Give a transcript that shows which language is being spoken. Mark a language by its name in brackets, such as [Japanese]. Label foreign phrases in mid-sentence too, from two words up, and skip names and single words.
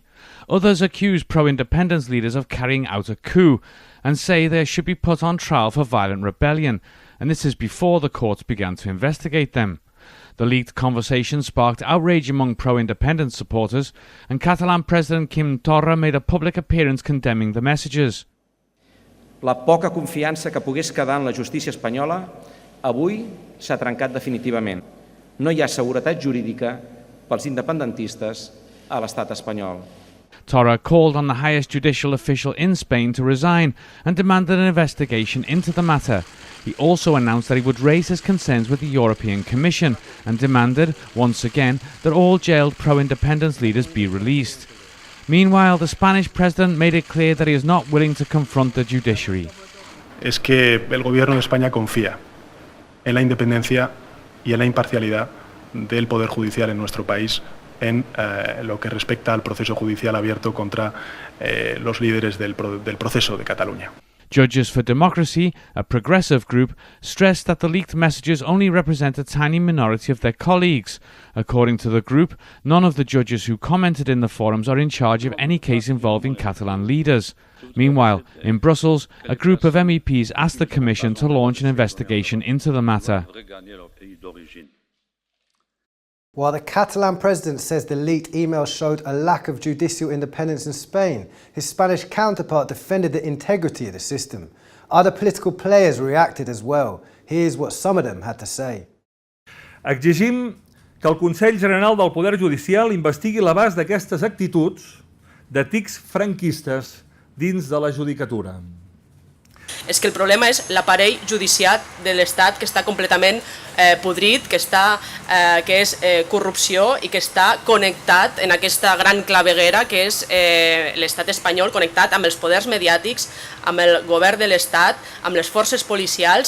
[English] Others accuse pro-independence leaders of carrying out a coup and say they should be put on trial for violent rebellion, and this is before the courts began to investigate them. The leaked conversation sparked outrage among pro-independence supporters, and Catalan President Quim Torra made a public appearance condemning the messages. [Catalan] La poca confiança que pogués quedar en la justícia espanyola avui s'ha trencat definitivament. No hi ha seguretat jurídica pels independentistes a l'estat espanyol. [English] Torra called on the highest judicial official in Spain to resign and demanded an investigation into the matter. He also announced that he would raise his concerns with the European Commission and demanded, once again, that all jailed pro-independence leaders be released. Meanwhile, the Spanish president made it clear that he is not willing to confront the judiciary. [Spanish] Es que el gobierno de España confía en la independencia y en la imparcialidad del Poder Judicial en nuestro país en lo que respecta al proceso judicial abierto contra los líderes del proceso de Cataluña. [English] Judges for Democracy, a progressive group, stressed that the leaked messages only represent a tiny minority of their colleagues. According to the group, none of the judges who commented in the forums are in charge of any case involving Catalan leaders. Meanwhile, in Brussels, a group of MEPs asked the Commission to launch an investigation into the matter. While the Catalan president says the leaked email showed a lack of judicial independence in Spain, his Spanish counterpart defended the integrity of the system. Other political players reacted as well. Here's what some of them had to say. [Catalan] Exigim que el Consell General del Poder Judicial investigui l'abast d'aquestes actituds de tics franquistes dins de la judicatura. És que el problema és l'aparell judicial de l'Estat que està completament podrit, que és corrupció i que està connectat en aquesta gran claveguera que és l'Estat espanyol, connectat amb els poders mediàtics, amb el govern de l'Estat, amb les forces policials.